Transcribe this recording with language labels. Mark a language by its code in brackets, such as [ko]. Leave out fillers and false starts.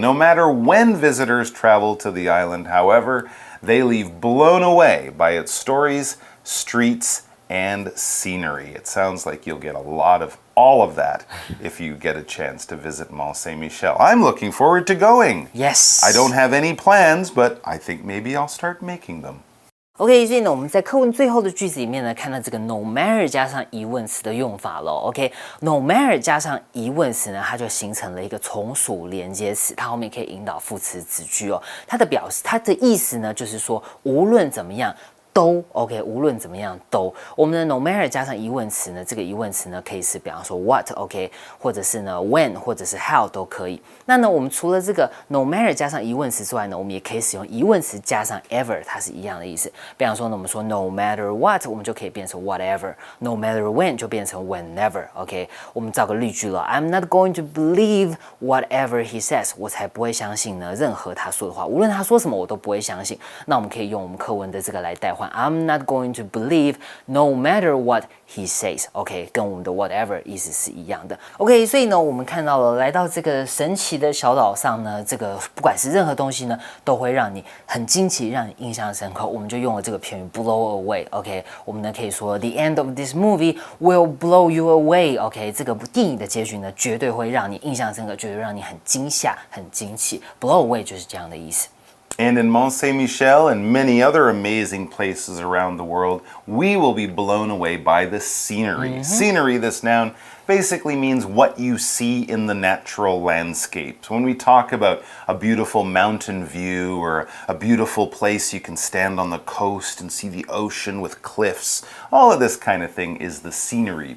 [en] No matter when visitors travel to the island, however, they leave blown away by its stories, streets, and scenery. It sounds like you'll get a lot of all of that if you get a chance to visit Mont Saint-Michel. I'm looking forward to going. Yes. I don't have any plans, but I think maybe I'll start making them. [zh] OK， 所以呢，我们在课文最后的句子里面呢，看到这个 no matter 加上疑问词的用法咯。 OK，no matter 加上疑问词呢，它就形成了一个从属连接词，它后面可以引导副词子句哦。它的意思呢，就是说无论怎么样。都 OK， 无论怎么样都。我们的 no matter 加上疑问词呢，这个疑问词呢可以是比方说 what OK， 或者是呢 when， 或者是 how 都可以。那呢，我们除了这个 no matter 加上疑问词之外呢，我们也可以使用疑问词加上 ever， 它是一样的意思。比方说呢，我们说 no matter what， 我们就可以变成 whatever；no matter when 就变成 whenever。OK， 我们造个例句了 ， I'm not going to believe whatever he says，我才不会相信呢任何他说的话，无论他说什么我都不会相信。那我们可以用我们课文的这个来代换。 [en] I'm not going to believe no matter what he says. [zh] OK， 跟我们的 whatever 意思是一样的。OK， 所以呢，我们看到了来到这个神奇的小岛上呢，这个不管是任何东西呢，都会让你很惊奇，让你印象深刻。我们就用了这个片语 blow away。OK， 我们呢可以说 the end of this movie will blow you away。 OK， 这个电影的结局呢，绝对会让你印象深刻，绝对让你很惊吓、很惊奇。 blow away 就是这样的意思。 [en] And in Mont Saint-Michel and many other amazing places around the world, we will be blown away by the scenery. Scenery, this noun, basically means what you see in the natural landscapes. When we talk about a beautiful mountain view or a beautiful place you can stand on the coast and see the ocean with cliffs, all of this kind of thing is the scenery.